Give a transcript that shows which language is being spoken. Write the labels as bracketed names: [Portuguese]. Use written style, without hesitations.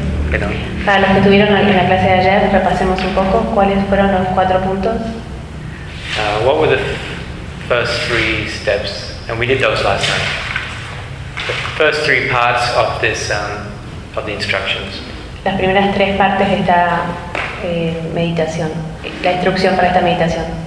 [Spanish] Pero, para los que tuvieron en la clase de ayer, repasemos un poco cuáles fueron los cuatro puntos. [English] What were the first three steps? And we did those last night. The first three parts of this of the instructions. [Spanish] Las primeras tres partes de esta meditación, la instrucción para esta meditación.